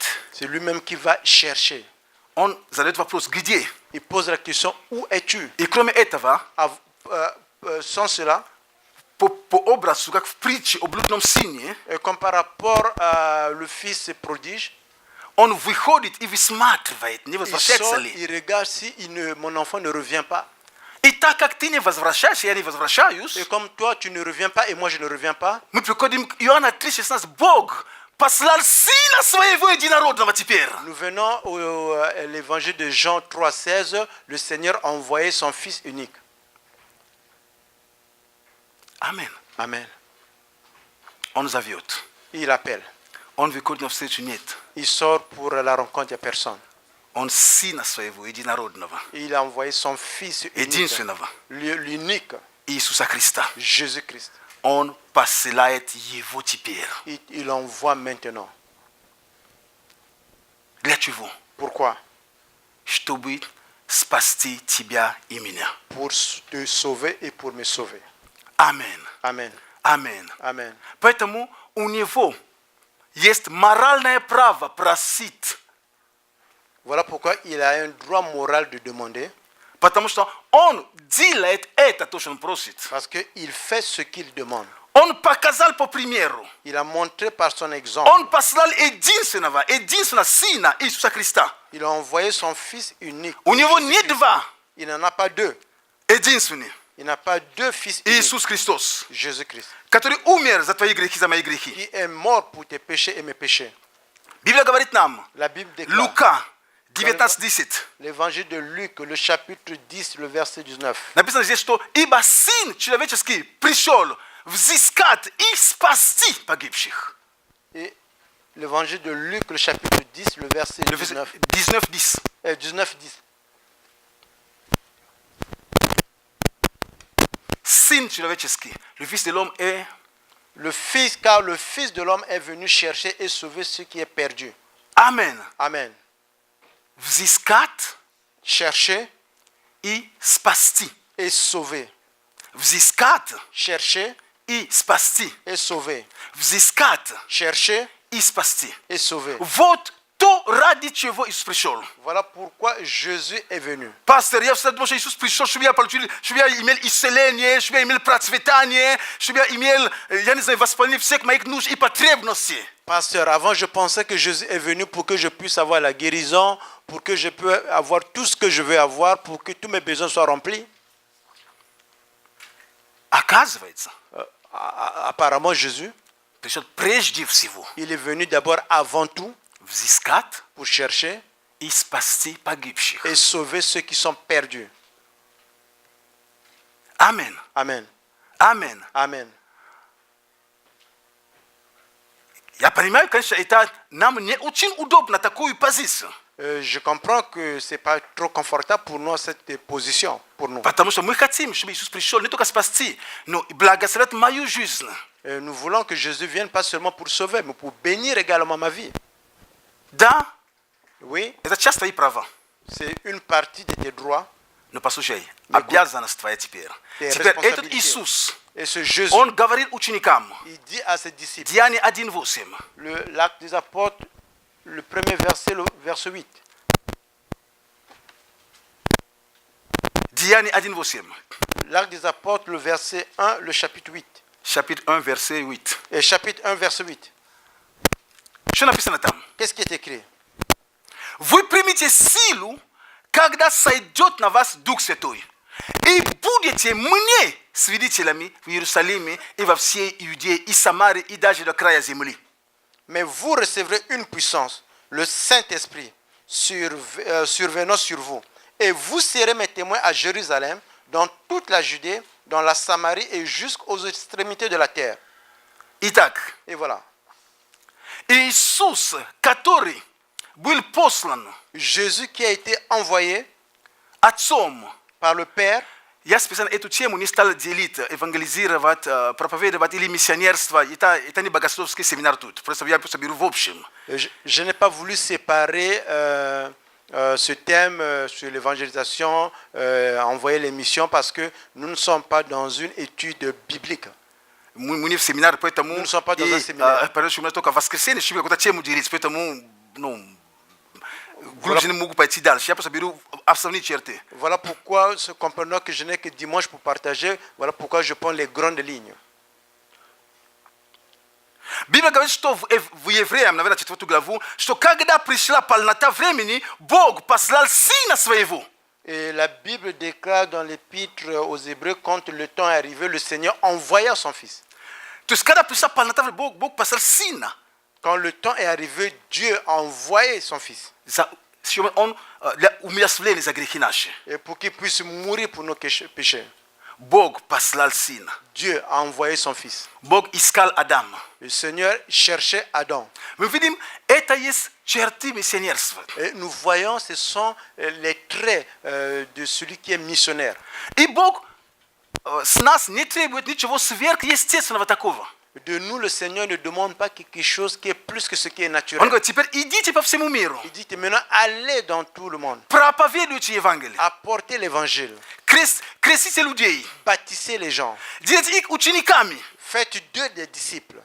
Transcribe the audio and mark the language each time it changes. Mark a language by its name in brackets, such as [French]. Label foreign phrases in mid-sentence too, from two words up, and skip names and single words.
[French] C'est lui-même qui va chercher. On zalet va plus gdje. Il pose la question, où es-tu? Ikrome etava. Sans cela, Po obra sukak preach obludnom signe. comme par rapport à le fils prodige, On wychodit i smart weit, nie il sort, [Russian] возвращается [French] il regarde si mon enfant ne revient pas. [Russian] И так как ты не возвращаешься, я не возвращаюсь, [French] Et comme toi, tu ne reviens pas et moi, je ne reviens pas, [Russian] мы приходим к Иоанна 3,16. Бог послал Сына Своего Единородного теперь. [French] nous venons à l'évangile de Jean 3,16. Le Seigneur a envoyé son fils unique. Amen. Amen. [Russian] Он зовет. [French] Il appelle. [Russian] Он выходит навстречу нет. [French] Il sort pour la rencontre, il n'y a personne. [Russian] Он Сына Своего Единородного, [French] Il a envoyé son fils unique, [Russian] единственного, [French] l'unique, [Russian] Иисуса Христа. [French] Jésus-Christ. [Russian] Он посылает Его теперь. [French] Il l'envoie maintenant. [Russian] Для чего? [French] Pourquoi? [Russian] Чтобы спасти тебя и меня. [French] Pour te sauver et pour me sauver. Amen. Amen. Amen. Amen. [Russian] Поэтому у него есть моральное право просить. [French] Voilà pourquoi il a un droit moral de demander, [Russian] Потому что он делает это, то, что он просит. [French] parce qu'il fait ce qu'il demande. [Russian] Он показал по примеру. [French] Il a montré par son exemple. [Russian] Он послал единственного Сына Иисуса Христа. [French] Il a envoyé son fils unique. [Russian] У него не два. [French] Il n'en a pas deux. [Russian] Единственный. [French] Il n'a pas deux fils uniques. [Russian] Иисус Христос. [French] Jésus-Christ. [Russian] Который умер за твои грехи, за мои грехи. [French] Qui est mort pour tes péchés et mes péchés. [Russian] Библия говорит нам. [French] La Bible déclare. [Russian] Лука 19:10. [French] L'évangile de Luc, le chapitre 10, le verset 19. [Russian] Написано здесь, что «Ибо Сын Человеческий пришел взыскать и спасти погибших». [French] Et l'évangile de Luc, le chapitre 10, le verset 19. 19:10. 19, 10. [Russian] Сын Человеческий, [French] le Fils de l'homme est Car le Fils de l'homme est venu chercher et sauver ce qui est perdu. Amen. Amen. [Russian] Взыскать [French] Chercher [Russian] и спасти. [French] et sauver. [Russian] Взыскать [French] Chercher [Russian] и спасти. [French] et sauver. [Russian] Взыскать [French] Chercher [Russian] и спасти. [French] et sauver. [Russian] Вот то, ради чего Иисус пришел. [French] Voilà pourquoi Jésus est venu. [Russian] Пастор, я всегда думал, что Иисус пришел, чтобы я имел исцеление, чтобы я имел процветание, чтобы я имел, я не знаю, восполнение всех моих нужд и потребностей. [French] Pasteur, avant je pensais que Jésus est venu pour que je puisse avoir la guérison, pour que je puisse avoir tout ce que je veux avoir, pour que tous mes besoins soient remplis. [Russian] Оказывается, [French] Apparemment, Jésus, [Russian] пришел прежде всего [French] il est venu d'abord avant tout [Russian] взыскать [French] pour chercher [Russian] и спасти погибших. [French] et sauver ceux qui sont perdus. Amen. Amen. Amen. Amen. [Russian] Я понимаю, конечно, это нам не очень удобно такую позицию. [French] Je comprends que ce n'est pas trop confortable pour nous cette position. Pour nous. [Russian] Потому что мы хотим, чтобы Иисус пришел не только спасти, но и благословить мою жизнь. [French] Nous voulons que Jésus vienne pas seulement pour sauver, mais pour bénir également ma vie. [Russian] Да, [French] Oui, [Russian] это часто и права. [French] c'est une partie de tes droits. [Russian] Но послушай, обязанность твоя теперь. [French] Tes [Russian] Теперь этот [French] responsabilités. [Russian] Иисус, [French] Et ce Jésus, [Russian] он говорит ученикам, [French] il dit à ses disciples, [Russian] Деяния 1:8, [French] l'acte des apôtres, le premier verset, le verset 8. [Russian] Деяния 1:8, [French] L'acte des apôtres, le verset 1, le chapitre 8. chapitre 1, verset 8. Et chapitre 1, verset 8. [Russian] Что написано там? [French] Qu'est-ce qui est écrit? [Russian] Вы примите силу, когда сойдет на вас Дух Святой, и будете мне свидетелями в Иерусалиме и во всей Иудее и Самаре и даже до края земли. [French] Mais vous recevrez une puissance, le Saint-Esprit, survenant sur vous. Et vous serez mes témoins à Jérusalem, dans toute la Judée, dans la Samarie et jusqu'aux extrémités de la terre. [Russian] Итак, [French] Et voilà. [Russian] Иисус, который был послан [French] Jésus qui a été envoyé [Russian] Отцом, [French] par le Père, [Russian] я специально эту тему не стал делить, евангелизировать, проповедовать или миссионерство. Это не богословский семинар тут. Просто я просто беру в общем. [French] je n'ai pas voulu séparer ce thème sur l'évangélisation, envoyer les missions, parce que nous ne sommes pas dans une étude biblique. [Russian] Мы не в семинар, поэтому... [French] Nous ne sommes pas dans un séminaire. [Russian] Только в воскресенье, чтобы какую-то тему делить, поэтому, глубже не могу пойти дальше. Я просто беру основные черты. [French] Voilà pourquoi, comprenant que je n'ai que dimanche pour partager, voilà pourquoi je prends les grandes lignes. [Russian] Библия говорит, что в Евреям, наверное, 4 главу, что когда пришла полнота времени, Бог послал Сына Своего. [French] Et la Bible déclare dans l'épître aux Hébreux, quand le temps est arrivé, le Seigneur envoya son Fils. [Russian] То есть, когда пришла полнота времени, Бог послал Сына. [French] Quand le temps est arrivé, Dieu a envoyé son Fils. [Russian] Он для умерщвления за грехи наши. [French] Et pour qu'il puisse mourir pour nos péchés. [Russian] Бог послал Сына. [French] Dieu a envoyé son Fils. [Russian] Бог искал Адама. [French] Le Seigneur cherchait Adam. [Russian] Мы видим, это есть черты миссионерства. [French] Et nous voyons, ce sont les traits de celui qui est missionnaire. [Russian] И Бог с нас не требует ничего сверхъестественного такого. [French] De nous, le Seigneur ne demande pas quelque chose qui est plus que ce qui est [Russian] Он [French] naturel. [Russian] говорит, теперь идите по всему миру. [French] Il dit que maintenant, allez dans tout le monde. [Russian] Проповедуйте Евангелие. [French] Apportez l'évangile. [Russian] Крестите людей. [French] Bâtissez les gens. [Russian] Делайте их учениками. [French] Faites d'eux des disciples.